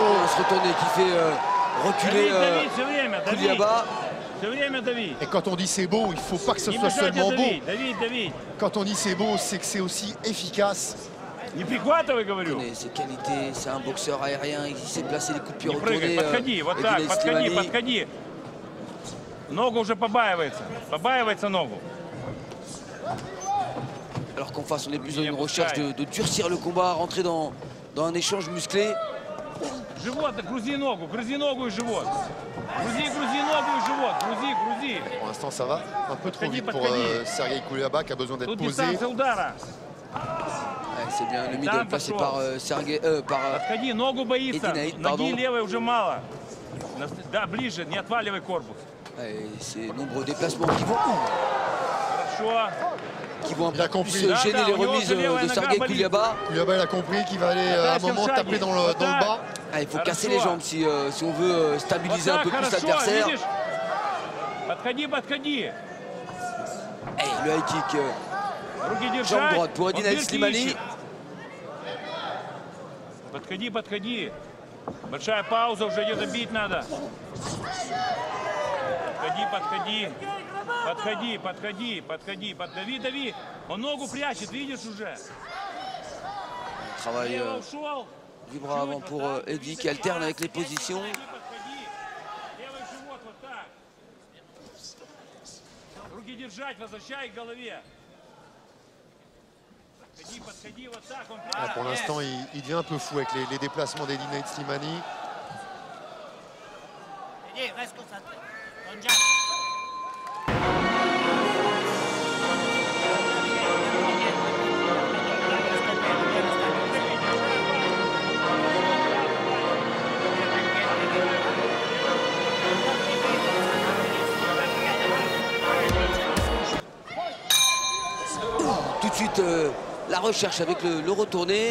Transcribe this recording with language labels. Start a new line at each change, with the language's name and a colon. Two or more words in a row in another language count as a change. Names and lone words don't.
French: On se retourne et qui fait reculer Kouliaba. Et quand on dit c'est beau, il ne faut pas que ce soit seulement beau. Quand on dit c'est beau, c'est que c'est aussi efficace. Il connaît ses qualités, c'est un boxeur aérien, il sait placer les coups de pied retournés.
Russian: Подходи. Ногу уже побаивается ногу.
French: Alors qu'en face, on est plus dans une recherche de durcir le combat, rentrer dans un échange musclé.
Russian: Живот, грузи ногу и живот. Грузи ногу и живот, грузи.
French: Pour l'instant, ça va un peu trop vite pour Sergueï Kouliaba qui a besoin d'être posé. C'est bien le middle placé par
Russian: Подходи, ногу боится.
French: Edin Aït, pardon.
Russian: Ноги левой уже мало. Да, ближе, не отваливай корпус.
French: Ces nombreux déplacements qui vont Il a compris. gêner les remises de Sergueï Kouliaba. Kouliaba, il a compris qu'il va aller à un moment taper dans le bas. Il faut casser les jambes si on veut stabiliser un peu plus l'adversaire. Le
English: high kick.
French: Jambe droite pour Edin Aït Slimani.
Russian: Подходи. Большая пауза, уже ее добить надо. Подходи. Дави. Он ногу прячет, видишь уже.
French: Travail du bras avant pour Eddy qui alterne avec les positions.
Russian: Руки держать, возвращай к голове.
French: Pour l'instant, il devient un peu fou avec les déplacements d'Edin Aït Slimani. Reste concentré. Tout de suite, la recherche avec le retourné.